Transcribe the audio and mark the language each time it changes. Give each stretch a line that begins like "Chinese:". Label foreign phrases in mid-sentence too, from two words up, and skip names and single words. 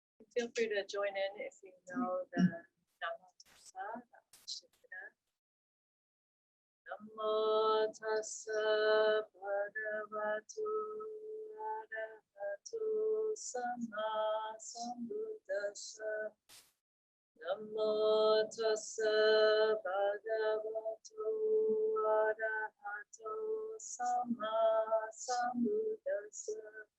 English: feel free to join in if you know the
Pali: Nama Tassa. Namo Tassa Bhagavato Arahato Sama Sambuddhassa. Namo Tassa Bhagavato Arahato Sama Sambuddhassa.